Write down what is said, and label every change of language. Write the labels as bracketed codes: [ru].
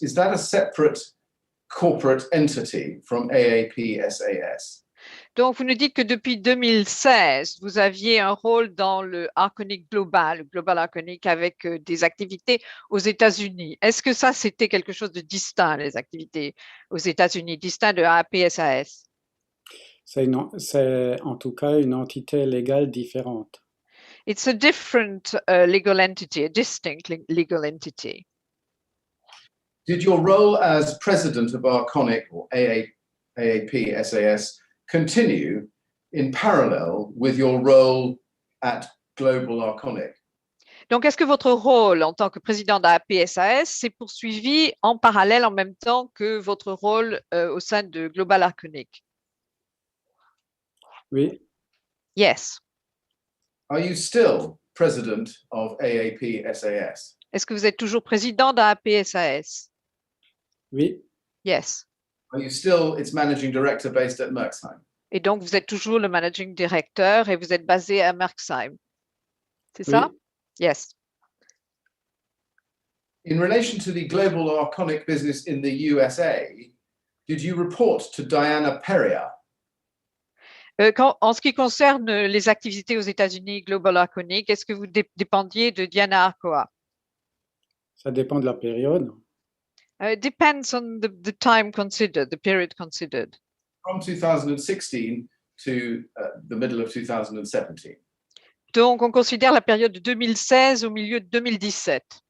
[en] Is that a separate corporate entity from AAP-SAS? [fr] Donc, vous nous dites que depuis 2016, vous aviez un rôle dans le Arconic Global, le Global Arconic, avec des activités aux États-Unis. Est-ce que ça, c'était quelque chose de distinct, les activités aux États-Unis, distinct de AAP-SAS? C'est en tout cas une entité légale différente. [en] It's a different legal entity, a distinct legal entity. Did your role as president of Arconic or AAP-SAS continue in parallel with your role at Global Arconic? [fr] Donc, est-ce que votre rôle en tant que président d'AAP-SAS s'est poursuivi en parallèle, en même temps que votre rôle au sein de Global Arconic? Oui. [en] Yes. Are you still president of AAP-SAS? [fr] Est-ce que vous êtes toujours président d'AAP-SAS? Oui. [en] Yes. Are you still its managing director based at Merksheim? [fr] Et donc, vous êtes toujours le managing director et vous êtes basé à Merksheim. C'est ça? Oui. [en] Yes. In relation to the global Arconic business in the USA, did you report to Diana Perrier? [fr] En ce qui concerne les activités aux États-Unis, Global Arconic, est-ce que vous dépendiez de Diana Arcoa? Ça dépend de la période. [en] It depends on the time considered, the period considered. From 2016 to the middle of 2017. [fr] Donc, on considère la période de 2016 au milieu de 2017.